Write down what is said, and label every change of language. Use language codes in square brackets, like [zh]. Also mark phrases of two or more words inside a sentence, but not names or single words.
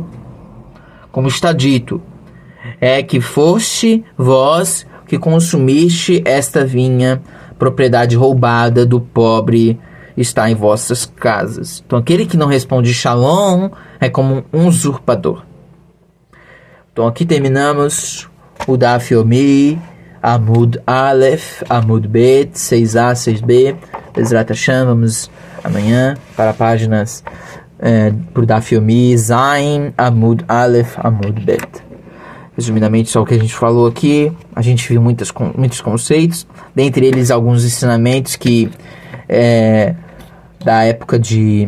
[pt] Como está dito, é que foste vós que consumiste esta vinha, propriedade roubada do pobre está em vossas casas. Então aquele que não responde shalom é como um usurpador. Então aqui terminamos o [he] דף יומי עמוד אלף עמוד בית, [pt] 6a, 6b. [he] בעזרת השם, [pt] vamos amanhã para páginas por [he] דף יומי זין עמוד אלף עמוד בית. [pt] Resumidamente, só o que a gente falou aqui, a gente viu muitos conceitos, dentre eles alguns ensinamentos que da época de...